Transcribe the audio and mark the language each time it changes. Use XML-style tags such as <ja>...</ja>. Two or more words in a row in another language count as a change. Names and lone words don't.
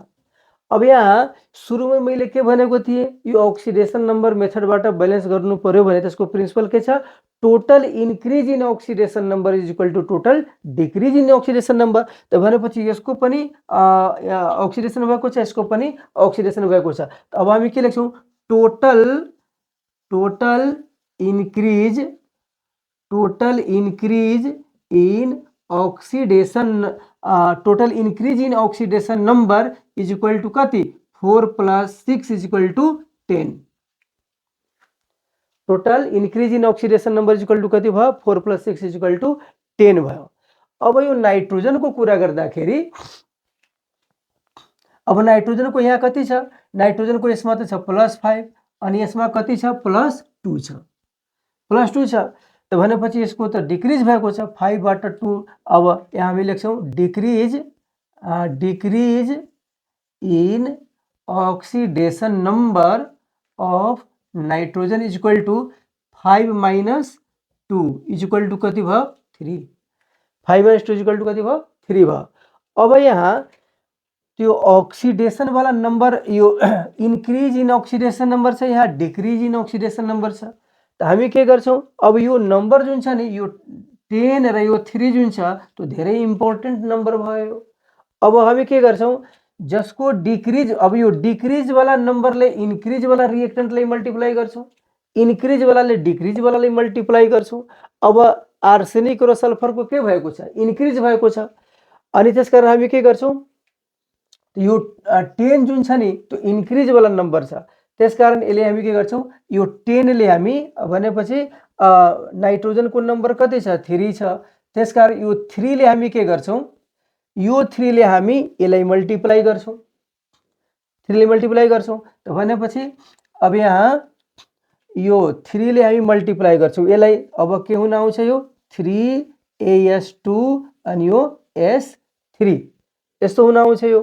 <ne>अब यहाँ सुरुमै मैले के भनेको थिएँ, यो</ne> <en>oxidation number</en> <ne>मेथडबाट ब्यालेन्स गर्नु पर्यो भने त्यसको प्रिन्सिपल के छ,</ne> <en>total increase in oxidation number = total decrease in oxidation number.</en> <ne>त भनेपछि यसको पनि ऑक्सिडेशन भएको छ, यसको पनि ऑक्सिडेशन भएको छ। अब हामी के लेख्छौँ,</ne> <en>total increase in oxidation number</en> <ne>= कति, 4 + 6 = 10।</ne> <en>total increase in oxidation number</en> <ne>= कति भयो, 4 + 6 = 10 भयो। अब यो नाइट्रोजनको कुरा गर्दाखेरि अब नाइट्रोजनको यहाँ कति छ, नाइट्रोजनको यसमा त छ +5 अनि यसमा कति छ, +2 छ, +2 छ। त भनेपछि यसको त डिक्रिज भएको छ, 5 बाट 2। अब यहाँ हामी लेख्छौँ</ne> <en>decrease in oxidation number of nitrogen</en> <ne>= 5 - 2 = कति भयो, 3। 5 - 2 = कति भयो, 3 भयो। अब यहाँ त्यो ऑक्सीडेशन वाला नंबर यो</ne> <en>increase in oxidation number</en> <ne>छ, यहाँ</ne> <en>decrease in oxidation number</en> <ne>छ। त हामी के गर्छौं, अब यो नंबर जुन छ नि यो 10 र यो 3 जुन छ त्यो धेरै</ne> <en>important number</en> <ne>भयो। अब हामी के गर्छौं, जसको डिक्रीज, अब यो डिक्रीज वाला नंबरले इंक्रीज वाला रिएक्टेन्टलाई मल्टिप्लाई गर्छौं, इंक्रीज वालाले डिक्रीज वालालाई मल्टिप्लाई गर्छौं। अब आर्सेनिक र सल्फरको के भएको छ, इंक्रीज भएको छ। अनि त्यसकारण हामी के गर्छौं, यो 10 जुन छ नि त्यो इंक्रीज वाला नंबर छ, त्यसकारण यसले हामी के गर्छौं, यो 10 ले हामी भनेपछि नाइट्रोजनको नंबर कति छ, 3 छ। त्यसकारण यो 3 ले हामी के गर्छौं, यो 3 ले हामी यसलाई मल्टिप्लाई गर्छौं, 3 ले मल्टिप्लाई गर्छौं। त भनेपछि अब यहाँ यो 3 ले हामी मल्टिप्लाई गर्छौं यसलाई, अब के हुन आउँछ, यो 3as2 अनि यो s3 यस्तो हुन आउँछ यो।</ne>